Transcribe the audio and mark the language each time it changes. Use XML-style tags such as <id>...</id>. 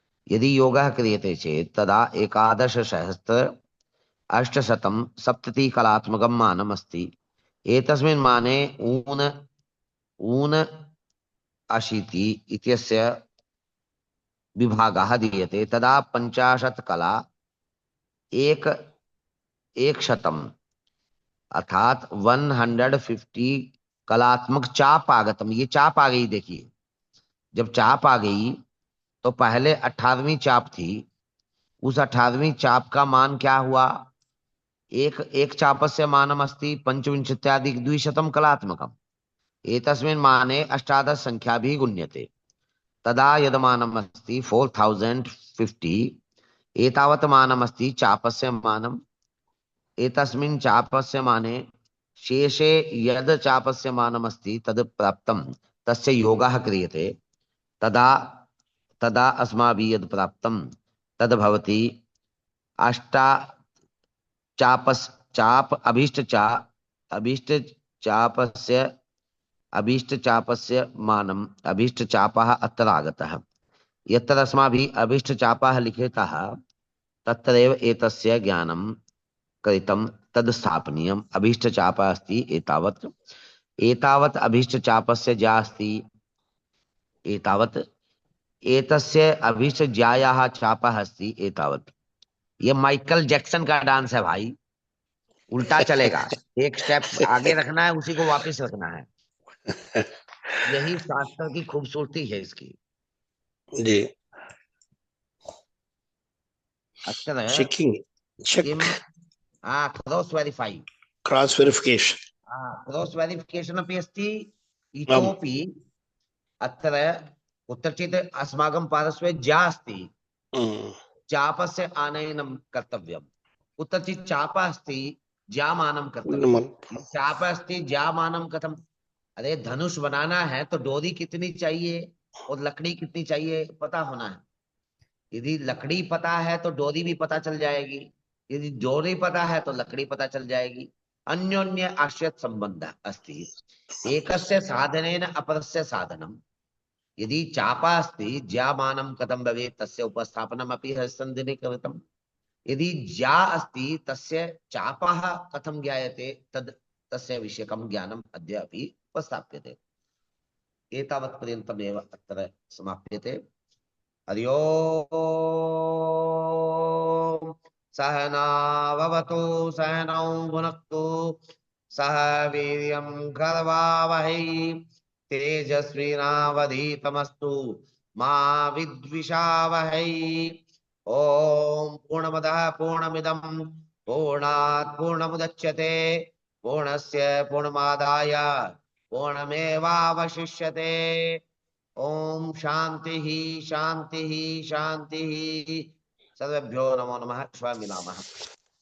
<sa>यदि योगः क्रियते चेत् तदा 11,870 कलात्मकं मानमस्ति। एतस्मिन् माने 79 इत्यस्य विभागः दीयते। तदा 50 कला 100 अर्थात 150 कलात्मक चाप आगतम।</sa> <hi>ये चाप आ गई, देखिए जब चाप आ गई तो पहले 18वीं चाप थी, उस 18वीं चाप का मान क्या हुआ,</hi> <sa>एक चापस्य मानम अस्ति 25+200 कलात्मकम्। एतस्मिन् माने अष्टादश संख्या भी गुण्यते। तदा यदमानम् अस्ति 4050, एतावत् मानमस्ति चापस्य मानम्। एतस्मिन् चापस्य माने शेषे यद् चापस्य मानमस्ति तद् प्राप्तं, तस्य योगः क्रियते। तदा अस्माभिः यद् प्राप्तं तद् भवति अभीष्टचापस्य मानम्, अभीष्टचापः अत्र आगतः। यत्र अस्माभिः अभीष्टचापः लिखितः तत्रैव एतस्य ज्ञानं कृतं, तद् स्थापनीयम्। अभीष्टचापः अस्ति एतावत् अभीष्टचापस्य ज्या अस्ति एतावत्, एतस्य अभीष्टज्यायाः चापः अस्ति एतावत्।</sa> <hi>ये माइकल जैक्सन का डांस है भाई, उल्टा चलेगा। एक स्टेप आगे रखना है, उसी को वापस रखना है। यही शास्त्र की खूबसूरती है इसकी। जी। अक्षर है चेकिंग, किम, check, cross verify, cross verification.</hi> <sa>Cross verification अपि अस्ति। आम्। इतोपि अत्र कुत्रचित् अस्माकं पार्श्वे जा अस्ति, हम्म, चापस्य आनयनं कर्तव्यं। कुत्रचित् चापः अस्ति, जामानं कर्तव्यं। नमः। चाप अस्ति, जामानं कथम?</sa> <hi>अरे धनुष बनाना है तो डोरी कितनी चाहिए और लकड़ी कितनी चाहिए पता होना है। यदि लकड़ी पता है तो डोरी भी पता चल जाएगी, यदि डोरी पता है तो लकड़ी पता चल जाएगी।</hi> <sa>अन्योन्य आश्रित संबंध अस्ति। एकस्य साधनेन अपरस्य साधनम्। यदि चापा अस्ति, ज्यामानं कथं भवेत् तस्य उपस्थापनमपि हरिश्चन्द्रेण कृतम्। यदि ज्या अस्ति तस्य चापः कथं ज्ञायते तद् तस्य विषयकं ज्ञानम् अद्य अपि उपस्थाप्यते। एतावत्पर्यन्तमेव अत्र समाप्यते। हरि ओम्। सहनाववतु सहनौ भुनक्तु, सह वीर्यं करवावहै, तेजस्विनावधीतमस्तु मा विद्विषावहै। ॐ पूर्णमदः पूर्णमिदं पूर्णात् पूर्णमुदच्यते, पूर्णस्य पूर्णमादाय पूर्णमेवावशिष्यते। ओम शांति ही शांति ही शांति ही। सर्वेभ्यो नमो नमः। श्वः मिलामः।</sa>